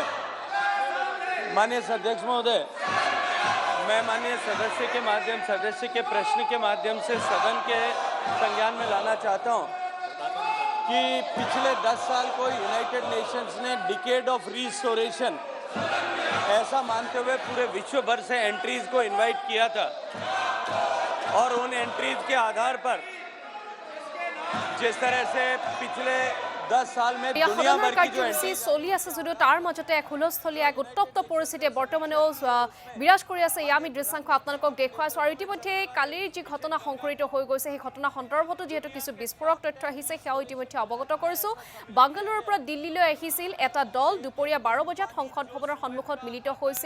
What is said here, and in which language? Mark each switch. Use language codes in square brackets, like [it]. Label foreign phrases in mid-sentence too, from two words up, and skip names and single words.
[hi] माननीय अध्यक्ष महोदय, मैं माननीय सदस्य के प्रश्न के माध्यम से सदन के संज्ञान में लाना चाहता हूं कि पिछले 10 साल को यूनाइटेड नेशंस ने [en] decade of restoration [hi] ऐसा मानते हुए पूरे विश्व भर से एंट्रीज को इनवाइट किया था, और उन एंट्रीज के आधार पर जिस तरह से पिछले 10 साल में दुनिया भर की जो [as] কাৰ্যসূচী চলি আছে যদিও তাৰ মাজতে এক হুলস্থলীয়া এক উত্তপ্ত পৰিস্থিতিয়ে বৰ্তমানেও বিৰাজ কৰি আছে। আমি দৃশ্যাংশ আপোনালোকক দেখুৱাইছোঁ। আৰু ইতিমধ্যে কালিৰ যি ঘটনা সংঘটিত হৈ গৈছে সেই ঘটনা সন্দৰ্ভতো যিহেতু কিছু বিস্ফোৰক তথ্য আহিছে সেয়াও ইতিমধ্যে অৱগত কৰিছোঁ। বাংগালুৰুৰ পৰা দিল্লীলৈ আহিছিল এটা দল, দুপৰীয়া 12 বজাত সংসদ ভৱনৰ সন্মুখত মিলিত হৈছিল।